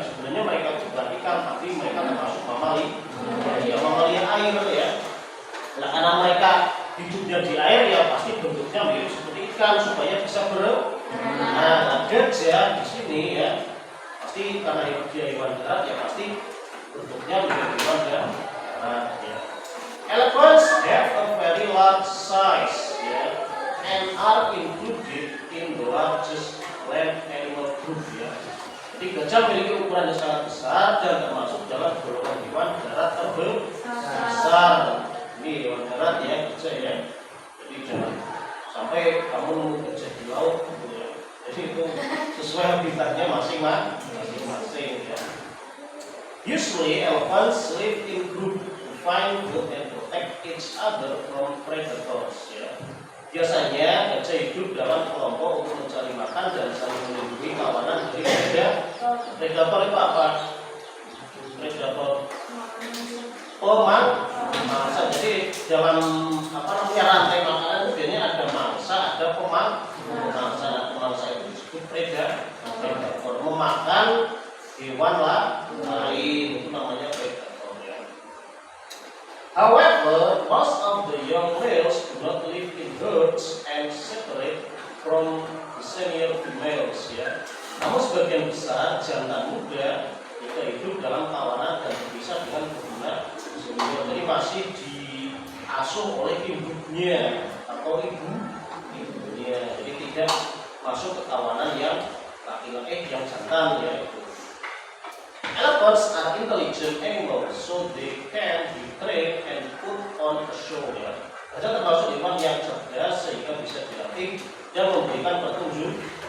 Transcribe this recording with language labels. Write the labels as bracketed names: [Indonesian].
[Indonesian] Sebenarnya mereka itu bukan ikan, tapi mereka termasuk mamalia air ya. Nah, karena mereka hidupnya di air ya pasti bentuknya mirip seperti ikan supaya bisa Nah, gajah di sini ya pasti karena dia hewan darat ya pasti bentuknya mirip hewan darat ya. [English] Elephants have a very large size ya, and are included in the largest land animal group ya. [Indonesian] Jadi gajah memiliki ukuran yang sangat besar dan termasuk dalam golongan hewan darat terbesar. Ini hewan darat ya, gajah ya. Jadi jangan sampai kamu nemu gajah di laut gitu ya. Jadi itu sesuai habitatnya masing-masing ya. [English] Usually elephants live in group to find food and protect each other from predators ya. [Indonesian] Biasanya gajah hidup dalam kelompok untuk mencari makan dan saling melindungi kawanan dari predator. Itu apa? Predator pemangsa. Jadi dalam rantai makanan itu biasanya ada mangsa, ada pemangsa. Pemangsa itu disebut predator, memakan hewan lain, itu namanya predator ya. [English] However, most of the young males do not live in herds and separate from the senior females ya. [Indonesian] Namun sebagian besar jantan muda itu hidup dalam kawanan dan berpisah dengan betina senior. Jadi masih diasuh oleh ibunya atau ibunya. Jadi tidak masuk ke kawanan yang laki-laki yang jantan ya. [English] Elephants are intelligent animals, so they can be trained and put on a show ya. [Indonesian] Gajah termasuk hewan yang cerdas sehingga bisa dilatih dan memberikan petunjuk.